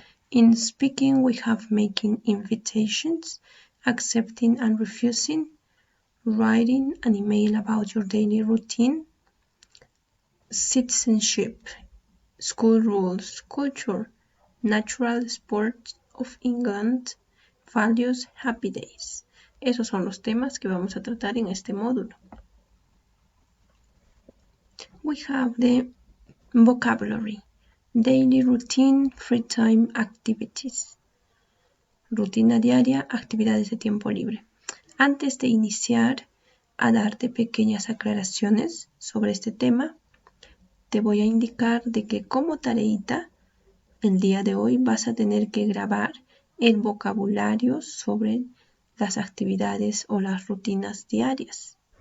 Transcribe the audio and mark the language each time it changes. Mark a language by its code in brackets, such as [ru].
[en] In speaking, we have making invitations, accepting and refusing, writing an email about your daily routine, citizenship, school rules, culture, natural sports of England, values, happy days. [es] Esos son los temas que vamos a tratar en este módulo. [en] We have the vocabulary, daily routine, free time activities. [es] Rutina diaria, actividades de tiempo libre. Antes de iniciar a darte pequeñas aclaraciones sobre este tema, te voy a indicar de que como tareita, el día de hoy vas a tener que grabar el vocabulario sobre las actividades o las rutinas diarias.